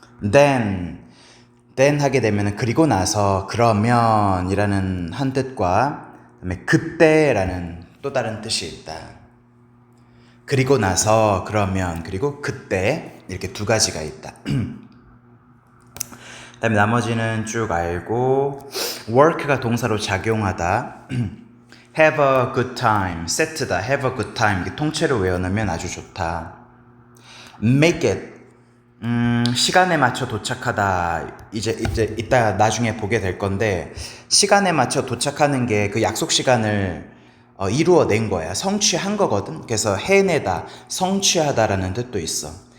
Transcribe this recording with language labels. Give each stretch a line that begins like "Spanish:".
Korean: then 하게 되면은 그리고 나서, 그러면 이라는 한 뜻과 그다음에 그때라는 또 다른 뜻이 있다. 그리고 나서, 그러면, 그리고 그때, 이렇게 두 가지가 있다. 그다음에 나머지는 쭉 알고, work가 동사로 작용하다.
English: have a good time,
Korean: 세트다.
English: have a good time.
Korean: 이게 통째로 외워놓으면 아주 좋다.
English: make it,
Korean: 시간에 맞춰 도착하다. 이제 이따 나중에 보게 될 건데, 시간에 맞춰 도착하는 게 그 약속 시간을 이루어낸 거야. 성취한 거거든. 그래서 해내다, 성취하다라는 뜻도 있어.